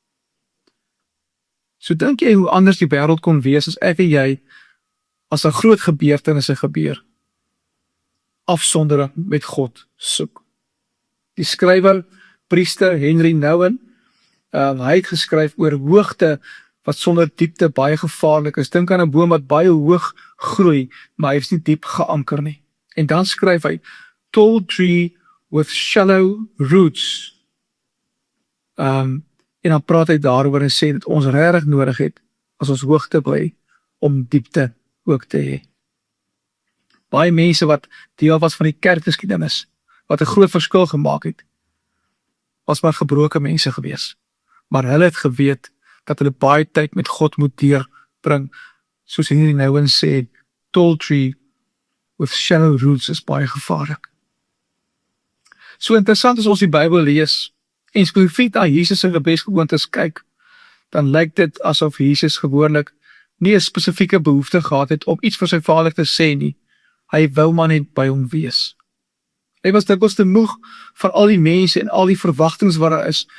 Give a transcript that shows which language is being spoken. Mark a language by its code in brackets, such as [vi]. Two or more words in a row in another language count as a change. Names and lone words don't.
[af] So dink jy hoe anders die wêreld kon wees as ek en jy, as 'n groot gebeurtenisse gebeur, afsondering met God soek. Die skrywer, priester Henry Nouwen, hy het geskryf oor hoogte wat sonder diepte baie gevaarlik is. Dink aan 'n boom wat baie hoog groei, maar hy is nie diep geanker nie. En dan skryf hy, [en] tall tree with shallow roots. [af] En dan praat hy daaroor en sê dat ons regtig nodig het, as ons hoogte bly, om diepte ook te hê. Baie mense wat deel was van die kerkgeskiedenis, wat 'n groot verskil gemaak het, was maar gebroke mense gewees. Maar hulle het geweet dat hulle baie tyd met God moet deurbring. Soos Henry Nouwen sê, [en] tall tree with shallow roots [af] is baie gevaarlik. So interessant as ons die Bybel lees, en spesifiek na Jesus se gebedsgewoontes kyk, dan lyk dit asof Jesus gewoonlik nie 'n spesifieke behoefte gehad het om iets vir sy Vader te sê nie. Hy wou maar net by hom wees. Hy was dikwels te moeg van al die mense en al die verwagtinge wat daar is.